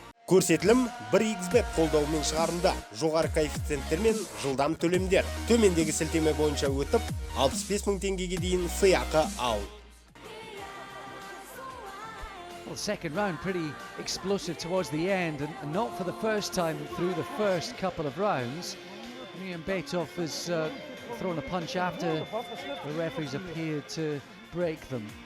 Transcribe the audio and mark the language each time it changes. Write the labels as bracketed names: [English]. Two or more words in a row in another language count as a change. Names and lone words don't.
[Kazakh] Көрсетілім 1xbet қолдауымен шығарылды. Жоғары коэффициенттермен жылдам төлемдер. Төмендегі сілтеме бойынша өтіп, 65.000 теңгеге дейін сыйақы ал. [English] Well, second round pretty explosive towards the end, and not for the first time through the first couple of rounds. Nurımbetov has thrown a punch after the referees appeared to break them.